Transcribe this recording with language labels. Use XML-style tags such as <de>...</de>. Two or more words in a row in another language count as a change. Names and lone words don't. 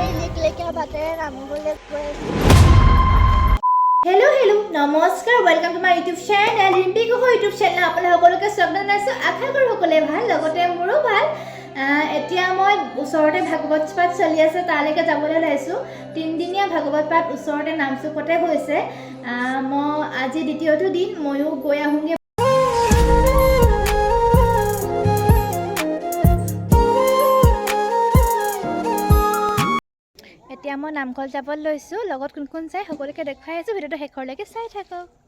<hi>निकले क्या बातें रामू बोले</hi> <en>hello hello</en> <as>नमस्कार</as> <en>welcome to my YouTube channel Rimpi Gogoi YouTube channel</en> <as>আপোনালোক সকলোকে স্বাগত জনাইছো আশা কৰো সকলোৱে ভাল লগতে মোৰো ভাল এতিয়া মই ওচৰতে ভাগৱত পাঠ চলি আছে তালৈকে যাবলৈ লাইছো তিনদিনীয়া ভাগৱত পাঠ ওচৰতে নামচুকতে হৈছে মই আজি দ্বিতীয়টো দিন ময়ো গৈ আহোঁগে এতিয়া মই নামঘৰ যাব লৈছো লগত কোন কোন চাই সকলোকে দেখাই আছো ভিডিওটো শেষৰলৈকে চাই থাকক</as>